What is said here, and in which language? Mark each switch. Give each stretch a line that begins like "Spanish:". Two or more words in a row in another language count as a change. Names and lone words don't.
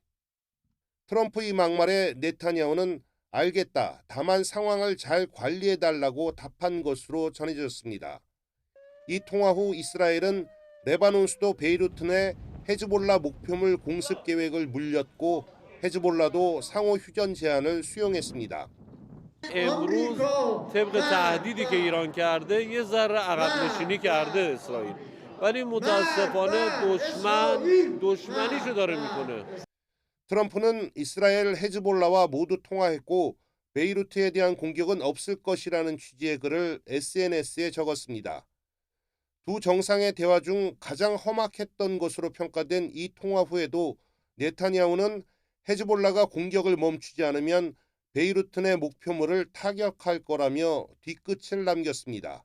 Korean: 트럼프의 막말에 네타냐후는 알겠다. 다만 상황을 잘 관리해달라고 답한 것으로 전해졌습니다. 이 통화 후 이스라엘은 레바논 수도 베이루트 내 헤즈볼라 목표물 공습 계획을 물렸고 헤즈볼라도 상호 휴전 제안을 수용했습니다.
Persian: امروز طبق تهدیدی که ایران کرده یه ذره عقب نشینی کرده اسرائیل ولی متاسفانه دشمنیشو داره میکنه.
Korean: 트럼프는 이스라엘 헤즈볼라와 모두 통화했고 베이루트에 대한 공격은 없을 것이라는 취지의 글을 SNS에 적었습니다. 두 정상의 대화 중 가장 험악했던 것으로 평가된 이 통화 후에도 네타냐후는 헤즈볼라가 공격을 멈추지 않으면 베이루트 내 목표물을 타격할 거라며 뒤끝을 남겼습니다.